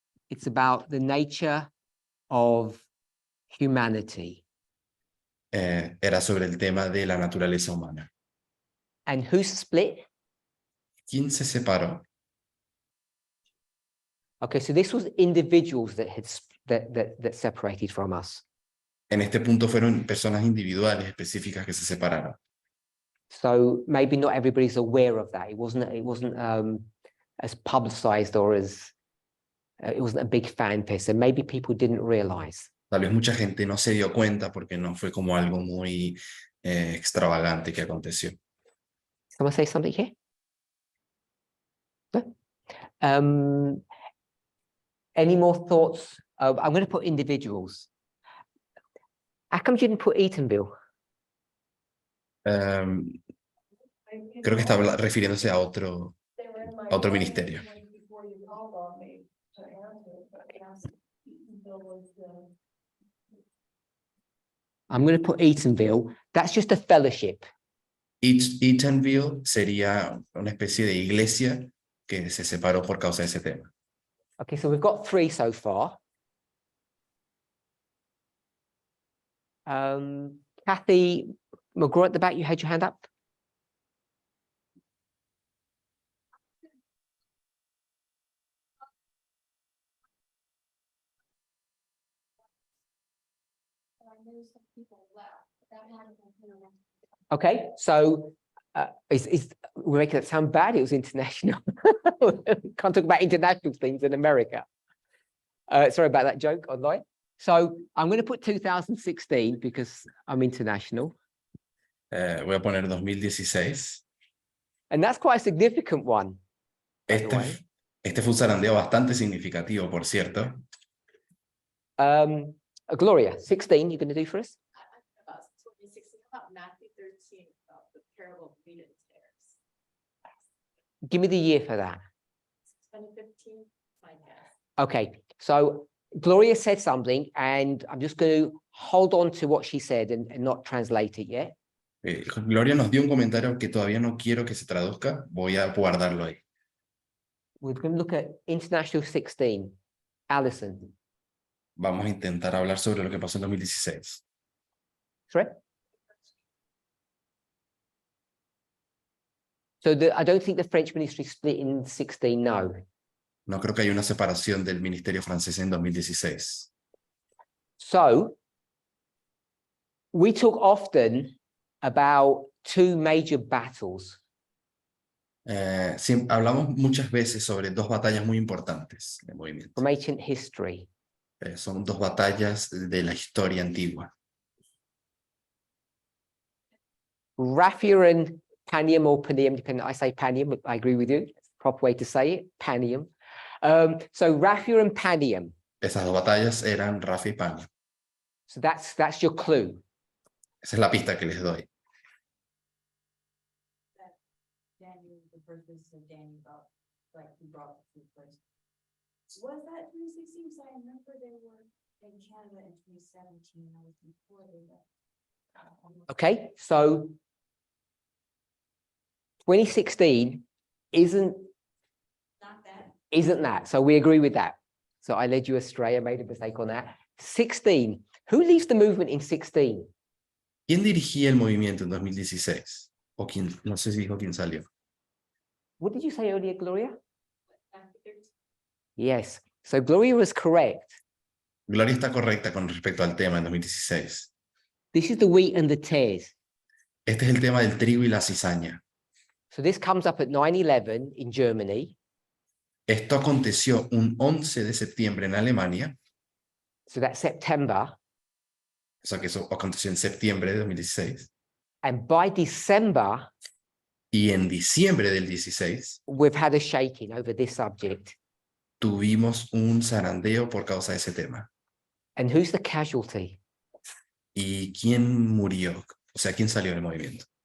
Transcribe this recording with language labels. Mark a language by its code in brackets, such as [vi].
[en] it's about the nature of humanity. [es] era sobre el tema de la naturaleza humana. [en] And who's split? [es] ¿Quién se separó? [en] Okay, so this was individuals that had that separated from us. [es] En este punto fueron personas individuales específicas que se separaron. [en] So maybe not everybody's aware of that. It wasn't as publicized or as it wasn't a big fanfare. So maybe people didn't realize. [es] Tal vez mucha gente no se dio cuenta porque no fue como algo muy extravagante que aconteció. [en] Someone say something here? No? Any more thoughts? I'm going to put individuals. How come you didn't put Eatonville? [es] Creo que está refiriéndose a otro otro ministerio. [en] Before you called on me to answer, but yes, Bill was the. I'm going to put Eatonville. That's just a fellowship. [es] Eatonville sería una especie de iglesia que se separó por causa de ese tema. [en] Okay, so we've got 3 so far. Kathy McGraw at the back, you had your hand up. I knew some people left, but that hadn't been clear. Okay, so we're making it sound bad. It was international. Can't talk about international things in America. Sorry about that joke online. So I'm going to put 2016 because I'm international. [es] Voy a poner 2016. [en] And that's quite a significant one. by the way. [es] Este fue un zarandeo bastante significativo, por cierto. [en] Gloria, 16, you're going to do for us? About 2016, about Matthew 13, about the parable of wheat and tares. Give me the year for that. 2015, my guess. Okay, so Gloria said something, and I'm just going to hold on to what she said and not translate it yet. [es] Gloria nos dio un comentario que todavía no quiero que se traduzca. Voy a guardarlo ahí. [en] We're going to look at International 16. Alison. [es] Vamos a intentar hablar sobre lo que pasó en 2016. [en] Sorry? So I don't think the French ministry split in 16, no. [es] No creo que haya una separación del ministerio francés en 2016. [en] So we talk often about 2 major battles. [es] Sí, hablamos muchas veces sobre 2 batallas muy importantes del movimiento. [en] From ancient history. [es] Son 2 batallas de la historia antigua. [en] Raphia and Panium, or Panium, depending, I say Panium, but I agree with you. It's the proper way to say it, Panium. So Raphia and Panium. [es] Esas 2 batallas eran Rafa y Pan. [en] So that's your clue. [es] Esa es la pista que les doy. [en] Daniel, the purpose of Daniel about, like, he brought the food first. Was that 2016? Because I remember they were in Canada in 2017. I was before they left. Okay, so 2016 isn't that. So we agree with that. So I led you astray. I made a mistake on that. 16. Who leads the movement in 16? [es] ¿Quién dirigía el movimiento en 2016? O quién, no sé si dijo quién salió. [en] What did you say earlier, Gloria? Matthew 13. Yes. So Gloria was correct. [es] Gloria está correcta con respecto al tema en 2016. [en] This is the wheat and the tares. [es] Este es el tema del trigo y la cizaña. [en] So this comes up at 9/11 in Germany. [es] Esto aconteció un 11 de septiembre en Alemania. [en] So that's September. [es] O sea que eso aconteció en septiembre de 2016. [en] And by December, [es] Y en diciembre del 16 [en] we've had a shaking over this subject. [es] tuvimos un zarandeo por causa de ese tema. [en] And who's the casualty? [es] ¿Y quién murió? O sea, ¿quién salió del movimiento?